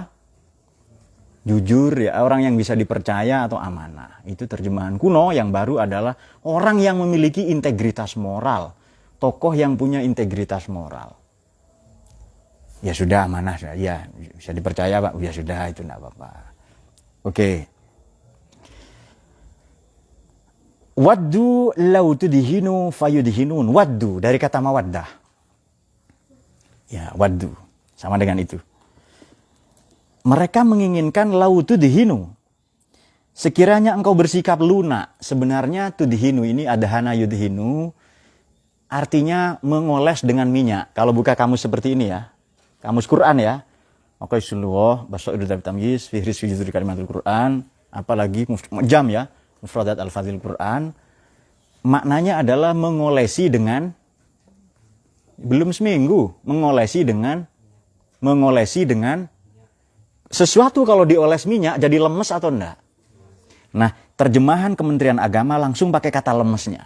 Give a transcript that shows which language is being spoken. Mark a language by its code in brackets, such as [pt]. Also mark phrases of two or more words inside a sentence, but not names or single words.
[id] Jujur ya, orang yang bisa dipercaya atau amanah. Itu terjemahan kuno. Yang baru adalah orang yang memiliki integritas moral. Tokoh yang punya integritas moral. Ya sudah, amanah, ya bisa dipercaya Pak, ya sudah, itu enggak apa-apa. Oke. [ar] ودوا لو تدهن فيدهنون. [id] Waddu dari kata mawaddah. Ya, waddu sama dengan itu. Mereka menginginkan [ar] لو تدهن. [id] Sekiranya engkau bersikap lunak. Sebenarnya tudhinu ini [ar] أدهن يدهن, [id] artinya mengoles dengan minyak. Kalau buka kamus seperti ini ya, kamus Quran ya, Maqais fil Lughah, Basairu Dzawi Tamyiz, Fihris fi Juzuri Kalimatul Quran, apalagi Mu'jam ya, Mufradat Al-Fazil Quran, maknanya adalah mengolesi dengan, belum seminggu, mengolesi dengan sesuatu. Kalau dioles minyak jadi lemes atau enggak. Nah, terjemahan Kementerian Agama langsung pakai kata lemesnya.